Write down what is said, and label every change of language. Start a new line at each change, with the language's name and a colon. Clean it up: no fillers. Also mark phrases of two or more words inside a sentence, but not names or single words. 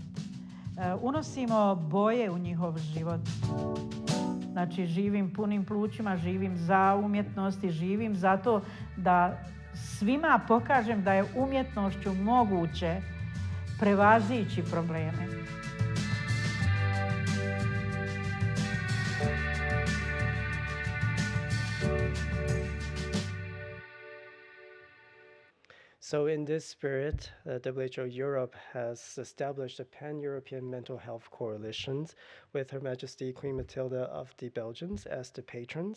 Serbian: Unosimo boje u njihov život. Znači, živim punim plućima, živim za umjetnost i živim zato da svima pokažem da je umjetnošću moguće prevazići probleme.
English: So in this spirit, WHO Europe has established a pan-European mental health coalition with Her Majesty Queen Matilda of the Belgians as the patrons.